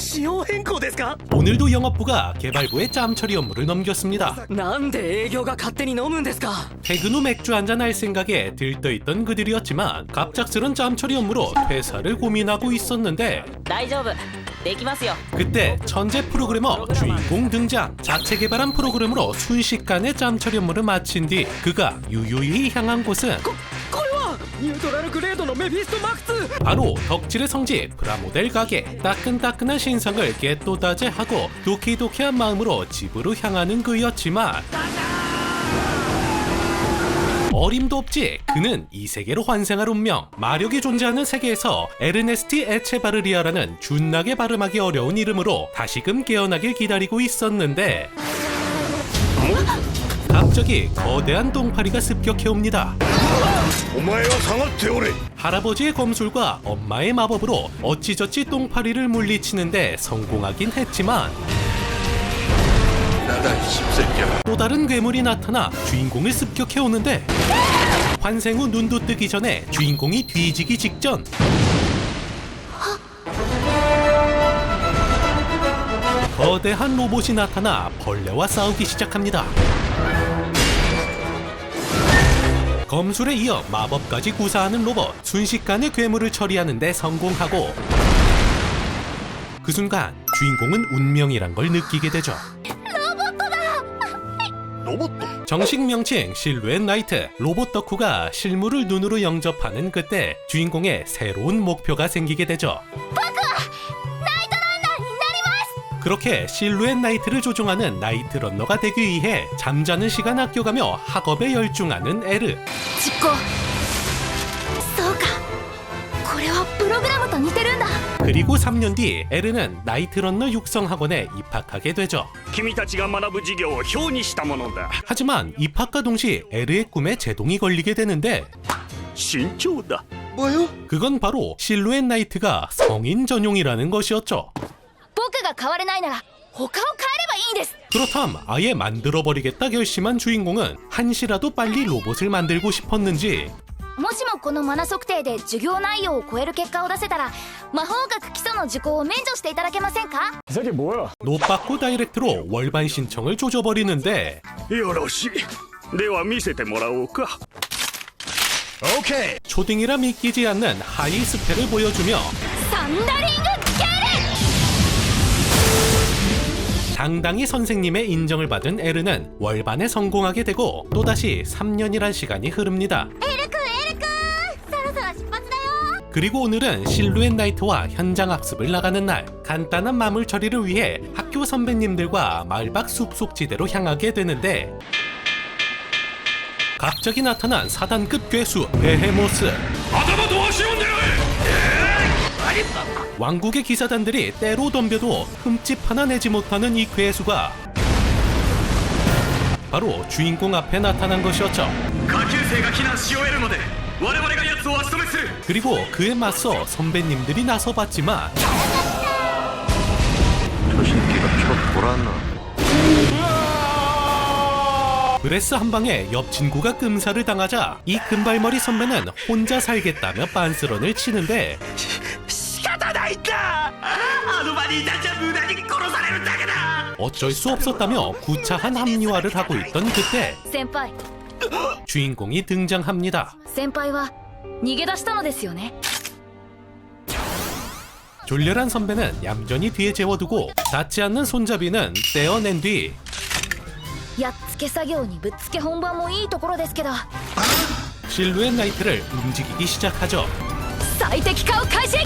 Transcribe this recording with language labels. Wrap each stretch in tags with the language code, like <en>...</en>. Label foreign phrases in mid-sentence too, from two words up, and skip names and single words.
<ja>仕様変更ですか？</ja> <ko>오늘도 영업부가 개발부에 짬 처리 업무를 넘겼습니다.</ko> <ja>なんで営業が勝手に飲むんですか？</ja> <ko>퇴근 후 맥주 한잔 할 생각에 들떠있던 그들이었지만 갑작스런 짬 처리 업무로 퇴사를 고민하고 있었는데</ko> <ja>大丈夫できますよ</ja> <ko>그때 천재 프로그래머 주인공 등장. 자체 개발한 프로그램으로 순식간에 짬 처리 업무를 마친 뒤 그가 유유히 향한 곳은</ko> <ja>これはニュートラルグレードのメフィストマックス。</ja> <ko>바로 덕질의 성지 프라모델 가게. 따끈따끈한 신상을 깨또다제하고 도키도키한 마음으로 집으로 향하는 그였지만 어림도 없지. 그는 이 세계로 환생할 운명. 마력이 존재하는 세계에서 에르네스티 에체바르리아라는 준나게 발음하기 어려운 이름으로 다시금 깨어나길 기다리고 있었는데 갑자기 거대한 똥파리가 습격해옵니다.</ko> <ja>お前は下がっておれ。</ja> <ko>할아버지의 검술과 엄마의 마법으로 어찌저찌 똥파리를 물리치는데 성공하긴 했지만 長い 십새끼야。 또 다른 괴물이 나타나 주인공을 습격해오는데 환생 후 눈도 뜨기 전에 주인공이 뒤지기 직전 거대한 로봇이 나타나 벌레와 싸우기 시작합니다. 검술에 이어 마법까지 구사하는 로봇. 순식간에 괴물을 처리하는 데 성공하고 그 순간 주인공은 운명이란 걸 느끼게 되죠.</ko> <ja>ロボット。</ja> <ko>정식 명칭 실루엣 나이트. 로봇 덕후가 실물을 눈으로 영접하는 그때 주인공의 새로운 목표가 생기게 되죠. 그렇게 실루엣 나이트를 조종하는 나이트 런너가 되기 위해 잠자는 시간 아껴가며 학업에 열중하는 에르.</ko> <ja>実行そうかこれはプログラムと似てるんだ</ja> <ko>그리고 3년 뒤 에르는 나이트 런너 육성 학원에 입학하게 되죠.</ko> <ja>君たちが学ぶ授業を表にしたものだ</ja> <ko>하지만 입학과 동시 에르의 꿈에 제동이 걸리게 되는데</ko> <ja>慎重だ</ja> <ko>뭐요? 그건 바로 실루엣 나이트가 성인 전용이라는 것이었죠.</ko> <ja>僕が変われないなら他を変えればいいんです</ja> <ko>그렇담 아예 만들어버리겠다 결심한 주인공은 한시라도 빨리 로봇을 만들고 싶었는지</ko> <ja>もしもこのマナ測定で授業内容を超える結果を出せたら魔法学基礎の受講を免除していただけませんか</ja> <ko>노빠꾸 다이렉트로 월반 신청을 조져버리는데</ko> <ja>よろしいでは見せてもらおうか</ja> <ko>오케이. 초딩이라 믿기지 않는 하이 스펙을 보여주며</ko> <ja>サンダリングスケール</ja> <ko>당당히 선생님의 인정을 받은 에르는 월반에 성공하게 되고 또다시 3년이란 시간이 흐릅니다.</ko> <ja>エル君そろそろ出発だよ</ja> <ko>그리고 오늘은 실루엣 나이트와 현장 학습을 나가는 날. 간단한 마물 처리를 위해 학교 선배님들과 마을 밖 숲속지대로 향하게 되는데 갑자기 나타난 사단급 괴수 베헤모스. 왕국의 기사단들이 때로 덤벼도 흠집 하나 내지 못하는 이 괴수가 바로 주인공 앞에 나타난 것이었죠.</ko> <ja>下級生が避難し終えるまで我々が奴を足止めする</ja> <ko>그리고 그에 맞서 선배님들이 나서봤지만 저 새끼가 저 돌았나? 브레스 한 방에 옆 친구가 끔살을 당하자 이 금발머리 선배는 혼자 살겠다며 빤스런을 치는데</ko> <ja>仕方ないんだあの場にいたんじゃ無駄に殺されるだけだ</ja> <ko>어쩔 수 없었다며 구차한 합리화를 하고 있던 그때</ko> <ja>先輩</ja> <ko>주인공이 등장합니다.</ko> <ja>先輩は逃げ出したのですよね</ja> <ko>졸렬한 선배는 얌전히 뒤에 재워두고 닿지 않는 손잡이는 떼어낸 뒤</ko> <ja>やっつけ作業にぶっつけ本番もいいところですけど</ja> <ko>실루엣 나이트를 움직이기 시작하죠.</ko> <ja>最適化を開始</ja>